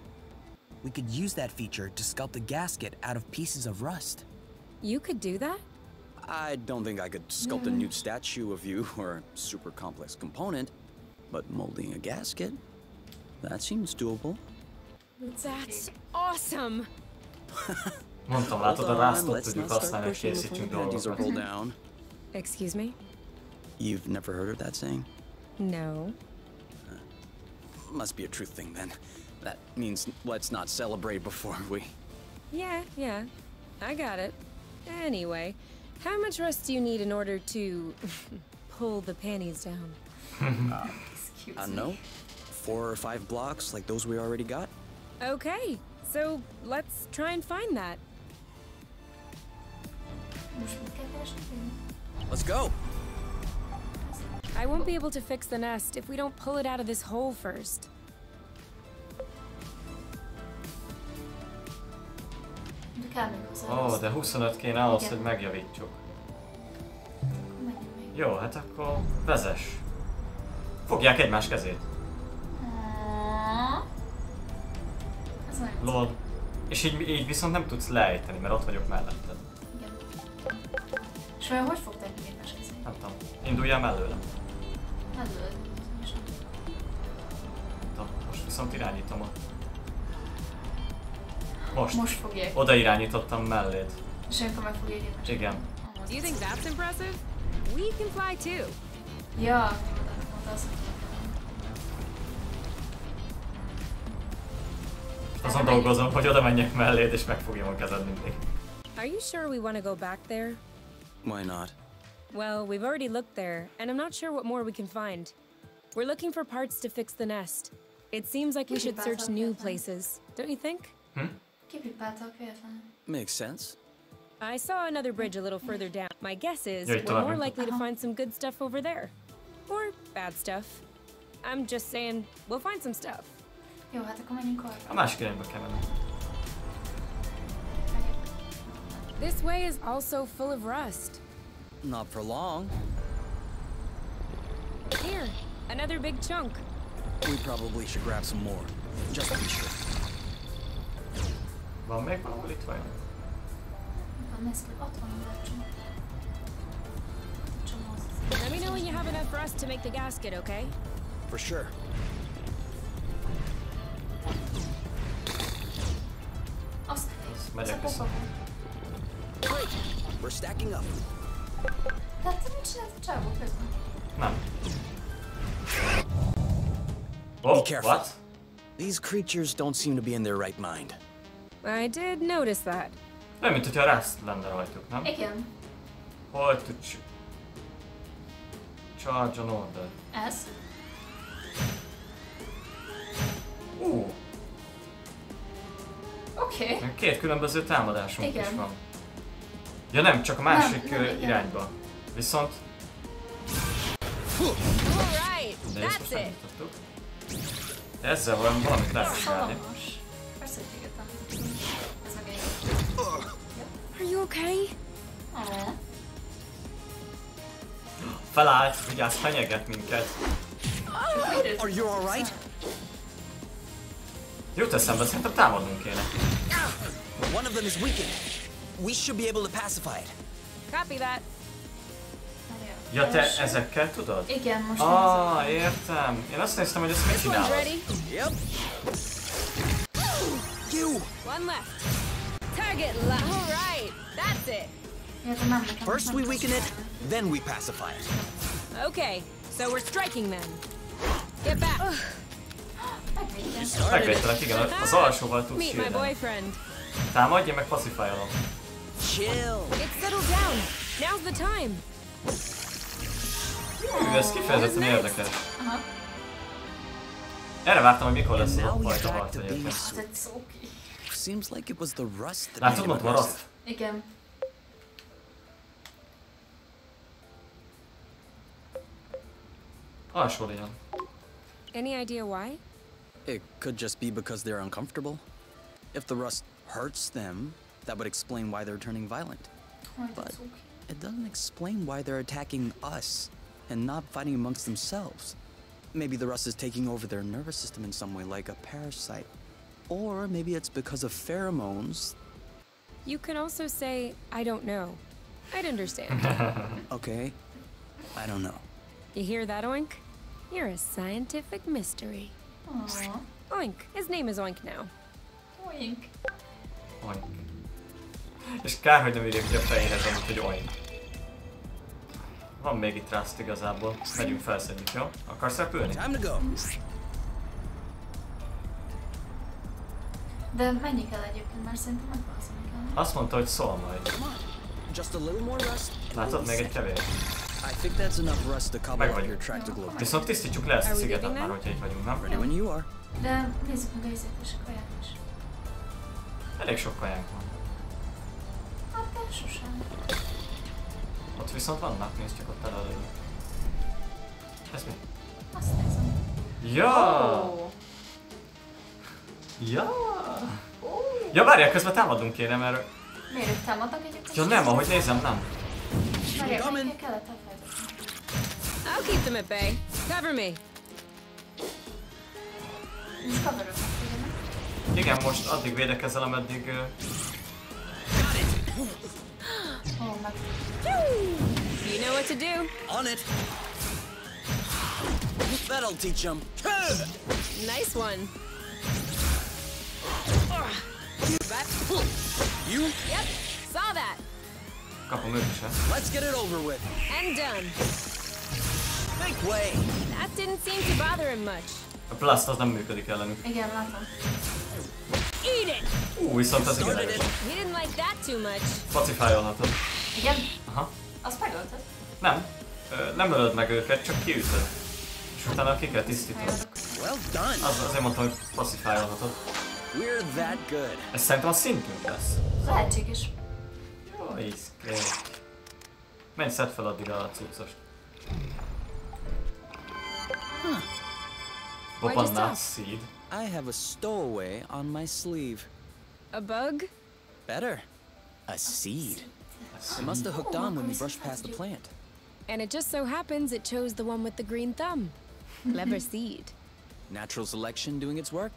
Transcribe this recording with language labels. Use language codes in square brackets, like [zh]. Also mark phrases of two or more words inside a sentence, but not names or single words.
[en] We could use that feature to sculpt a gasket out of pieces of rust. You could do that? I don't think I could sculpt a nude statue of you or a super complex component, but molding a gasket, that seems doable. That's awesome! [hu] Mondtam, látod, a rástot tudjuk használni, hogy készítsünk dolgokat. [en] Down. Excuse me? You've never heard of that saying? No. Must be a truth thing then. That means let's not celebrate before we... Yeah, I got it. Anyway, how much rust do you need in order to pull the panties down? Excuse I don't me. know. 4 or 5 blocks like those we already got? Okay, so let's try and find that. [hu] Most mit kell keresni? [en] Let's go! I won't be able to fix the nest if we don't pull it out of this hole first. [hu] kell még hozzá. Ó, de 25 kéne ahhoz, hogy megjavítsuk. Akkor menjünk még. Jó, hát akkor vezess. Fogják egymás kezét. Ez nagyon Lol. És így viszont nem tudsz leejteni, mert ott vagyok melletted. igen. És olyan hogy fogták még egymás kezét? Nem tudom. Induljál mellőlem. Mellőled. Most viszont irányítom ott. Most fogják. Oda irányítottam melléd. És akkor meg fogják egymás. Igen. [en] Do you think that's impressive? We can fly too. [hu] Ja, mondta azt, Azon dolgozom, hogy oda menjek melléd és megfogjam a kezed mindig. [en] Are you sure we want to go back there? Why not? Well, we've already looked there, and I'm not sure what more we can find. We're looking for parts to fix the nest. It seems like we should search new places, don't you think? [hu] Kipipáltak véletlenül. [en] Makes sense. I saw another bridge a little further down. My guess is [hu] Jöjj [en] we're [hu] tovább. [en] more likely to find some good stuff over there. Or bad stuff. I'm just saying, we'll find some stuff. [hu] Jó, hát akkor menjünk arra. A másik irányba kell menni. [en] This way is also full of rust. Not for long. Here, another big chunk. We probably should grab some more, just to be sure. [hu] Van még valahol itt vajon? Van, nézd, hogy ott van a csomó. [en] Let me know when you have enough rust to make the gasket, okay? For sure. [hu] Azt megyek vissza. [en] Great. We're stacking up. [hu] Tehát te mit csinálsz a csávó közben? Nem. [en] Oh, Be careful. what? These creatures don't seem to be in their right mind. I did notice that. [hu] Nem, mint hogyha Rust lenne rajtuk, nem? Igen. [en] Hold to charge an order. [hu] Ez? Oké. Meg két különböző támadásunk Igen. is van. Ja nem, csak a másik nem, igen. irányba. Viszont... [en] Alright, [hu] De ezt [en] that's [hu] most [en] it. [hu] megmutattuk. Ezzel valamit lehet csinálni. Szalamos. Persze, hogy téged tanultunk. Ez meg egy... [en] Are you okay? [hu] Ó. Felállt, vigyázz, fenyeget minket. [en] Are you all right? [hu] Jut eszembe, szerintem támadnunk kéne. [en] One of them is weakened. We should be able to pacify it. Copy that. [hu] Ja, te ezekkel tudod? Igen, most Értem. Én azt néztem, hogy ezt mit [en] This one's [hu] csinálod. [en] ready. Yep. You! One left. Target alright, that's it. [hu] Értem, nem nekem. [en] First we weaken it, then we pacify it. Okay, so we're striking then. Get back. [hu] Megvédtem. Megvédtelek, igen, az alsóval tudsz [en] Meet my [hu] sírni. [en] boyfriend. [hu] Támadj, én meg pacifálom. [en] Chill. It's settled down. Now's the time. [hu] Ez kifejezetten érdekes. Aha. Erre vártam, hogy mikor lesz [en] And [hu] az [en] now [hu] a [en] we [hu] fajta [en] back [hu] harc [en] to being [hu] egyébként. Ez egy szóki. [en] Seems like it was the rust that [hu] Látod, [en] made him [hu] mondtam a [en] aggressive. Rust? [hu] Igen. Alsó legyen. [en] Any idea why? It could just be because they're uncomfortable. If the rust hurts them, that would explain why they're turning violent. [hu] Majd [en] But [hu] egy szóki. [en] it doesn't explain why they're attacking us and not fighting amongst themselves. Maybe the rust is taking over their nervous system in some way, like a parasite. Or maybe it's because of pheromones. You can also say, I don't know. I'd understand. Okay, I don't know. You hear that, Oink? You're a scientific mystery. Aw. Oink. His name is Oink now. Oink. Oink. [hu] És kár, hogy nem írjuk ki a fejéhez, amit, hogy oink. Van még itt Rust igazából. Megyünk felszedjük, jó? Akarsz repülni? [en] Time to go. [hu] De mennyi kell egyébként, mert szerintem megvalószínűleg kell. Azt mondta, hogy szól majd. [en] Come on, just a little more rust. [hu] Látod, még egy kevés. [en] I think that's enough rust to cover [hu] Meg [en] up your [hu] vagyunk. [en] tractoglobe. [hu] Viszont tisztítsuk le ezt a [en] Are we [hu] szigetet [en] getting [hu] már, [en] there? [hu] hogyha itt vagyunk, nem? [en] Ready when you are. [hu] De nézzük meg a izét és a kaját is. Elég sok kajánk van. Hát de sosem. Ott viszont vannak, nézd csak ott elő. Ez mi? Azt nézem. Ja! Ó. Ja! Ja, várjál, közben támadnunk kéne, mert Miért ők támadnak egyébként? Ja nem, ahogy nézem, nem. Várjál, melyikkel kellett elfelejteni? [en] I'll keep them at bay. Cover me. [hu] Nincs coverok, nem? Igen, most addig védekezel, ameddig... Ó, meg... [en] You know what to do. On it. That'll teach him. Nice one. You? Yep, saw that. [hu] Kapom őt is, [en] Let's get it over with. And done. Make way. That didn't seem to bother him much. [hu] A blast az nem működik ellenük. Igen, látom. [en] Eat it! [hu] Viszont ez igen erős. [en] He didn't like that too much. [hu] Pacifájolhatod. Igen? Aha. Azt megölted? Nem. Nem ölöd meg őket, csak kiütöd. És utána ki kell tisztítani. [en] Well done. [hu] Azért mondtam, hogy pacifájolhatod. [en] We're that good. [hu] Ez szerintem a szintünk lesz. Lehetséges. Jó, iszké. Menj, szedd fel addig a cuccost. Bobannát seed. [en] I have a stowaway on my sleeve. A bug? Better. A seed. It must have hooked on when we brushed past the plant. And it just so happens it chose the one with the green thumb. Clever seed. Natural selection doing its work?